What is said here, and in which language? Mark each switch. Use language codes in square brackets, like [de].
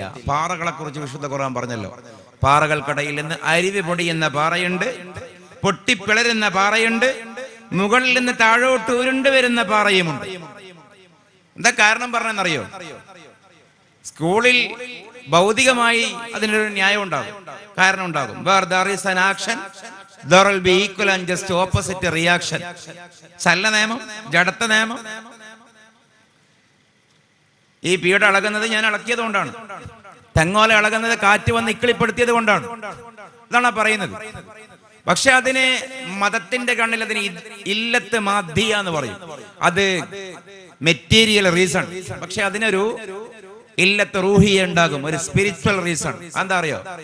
[ml] പാറകളെ കുറിച്ച് വിശുദ്ധ ഖുർആൻ പറഞ്ഞല്ലോ. പാറകൾക്കിടയിൽ നിന്ന് അരുവി പൊടിയുന്ന പാറയുണ്ട്, പൊട്ടിപ്പിളരുന്ന പാറയുണ്ട്, മുകളിൽ നിന്ന് താഴോട്ട് ഉരുണ്ട് വരുന്ന പാറയുമുണ്ട്. എന്താ കാരണം പറഞ്ഞെന്നറിയോ? സ്കൂളിൽ ഭൗതികമായി അതിനൊരു ന്യായം ഉണ്ടാകും, കാരണം ഉണ്ടാകും. [en] Where there is an action, there will be equal and just opposite reaction. [ml] ചലന നിയമം, ജഡത്വ നിയമം. ഈ പീഠ അളകുന്നത് ഞാൻ അളക്കിയത് കൊണ്ടാണ്, തെങ്ങോല അളകുന്നത് കാറ്റ് വന്ന് ഇക്കിളിപ്പെടുത്തിയത് കൊണ്ടാണ്, ഇതാണ് പറയുന്നത്. പക്ഷെ അതിന് മതത്തിന്റെ കണ്ണിൽ അതിന് ഇല്ലത്ത് മാധ്യ എന്ന് പറയും. അത് മെറ്റീരിയൽ റീസൺ. പക്ഷെ അതിനൊരു ഇല്ലത്ത് റൂഹിയ ഉണ്ടാകും, ഒരു സ്പിരിച്വൽ റീസൺ. എന്താ അറിയോ?